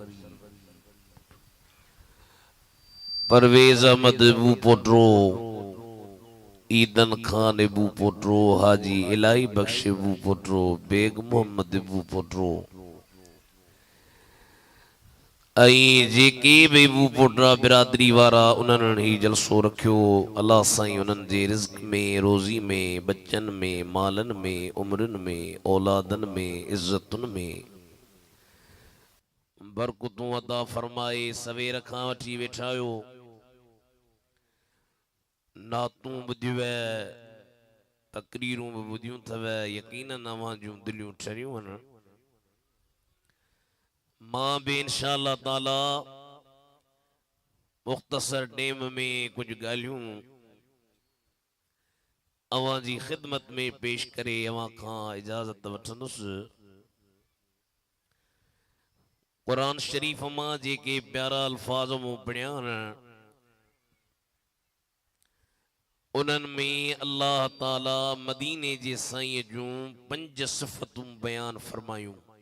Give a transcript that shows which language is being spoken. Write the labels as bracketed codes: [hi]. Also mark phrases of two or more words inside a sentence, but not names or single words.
[sd] परवेज़ अहमद अबू पोटो, ईदन खान अबू पोटो, हाजी इलाही बख्श अबू पोटो, बेग मोहम्मद अबू पोटो ऐं जेके बि अबू पोटरा बिरादरी वारा उन्हनि ही जलसो रखियो। अल्लाह साईं उन्हनि जे रिज़्क़ में, रोज़ी में, बच्चन में, मालन में, उमरन में, औलादन में, इज्जतुन में बरकतूं अदा फरमाए। सवेर खां वठी वेठा आहियो, नातूं ॿुधियूं, तकरीरूं बि ॿुधियूं अथव। यकीनन अव्हां जूं दिलियूं ठरियूं आहिनि। मां भी [ar] إن شاء الله تعالى [sd] मुख्तसर टेम में कुछ ॻाल्हियूं अवां जी ख़िदमत में पेश करे अवां खां इजाज़त वठंदुसि। कुरान शरीफ़ मां जेके प्यारा अल्फाज़ मूं पढ़िया आहिनि, उन्हनि में अल्लाह ताला मदीने जे साईं जूं 5 सिफ़तूं बयान फरमायूं।